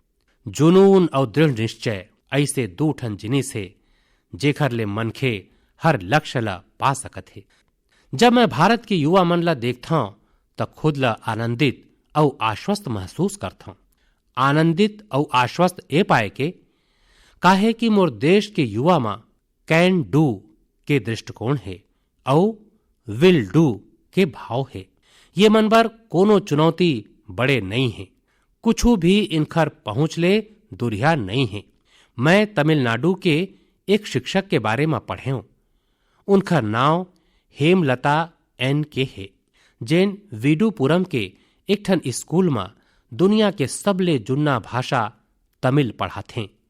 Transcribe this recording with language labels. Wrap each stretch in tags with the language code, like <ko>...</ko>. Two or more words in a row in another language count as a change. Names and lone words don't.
<hne>जुनून और दृढ़ निश्चय ऐसे दो ठन जिनिस है जेखर ले मनखे हर लक्ष्य ला पा सकत है। जब मैं भारत के युवा मन ला देखता हूं तो खुद ला आनंदित और आश्वस्त महसूस करता हूं। आनंदित और आश्वस्त ए पाए के काहे कि मोर देश के युवा में</hne> <en>can do</en> <hne>के दृष्टिकोण है और</hne> <en>will do</en> <hne>के भाव है। ये मन पर कोनो चुनौती बड़े नहीं है, कुछ भी इनखर पहुंच ले दुरिया नहीं है। मैं तमिलनाडु के एक शिक्षक के बारे में पढ़े हूं। उनखर नाव हेमलता एन के है, जेन विडुपुरम के एक ठन स्कूल में दुनिया के सबले जुन्ना भाषा तमिल पढ़ाथे।</hne>